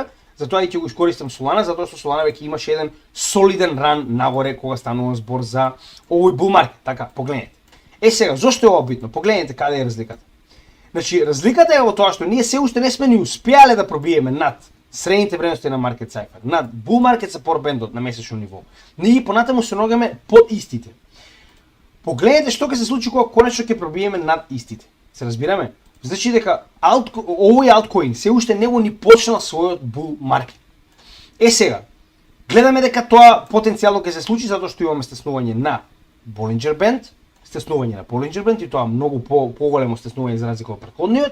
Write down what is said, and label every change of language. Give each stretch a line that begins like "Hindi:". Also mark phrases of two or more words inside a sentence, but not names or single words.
Macedonian: Затоа и ќе го искористам Solana, затоа што Solana веќе имаше еден солиден ран нагоре кога станува збор за овој
English: bull market.
Macedonian: Така, погледнете. Сега, зошто е ова битно? Погледнете каде е разликата. Значи, разликата е во тоа што ние се уште не сме ни успеале да пробиеме над средните вредности на
English: market cipher,
Macedonian: над
English: bull market support band
Macedonian: на месечно ниво. Ние понатаму се ногаме под истите. Погледнете што ќе се случи кога конечно ќе пробиеме над истите. Се разбираме? Значи дека овој алткоин се уште не го ни почнал својот bull market. Сега, гледаме дека тоа потенцијално ќе се случи затоа што имаме стеснување на Bollinger Band, и тоа многу поголемо стеснување за разлика од претходниот.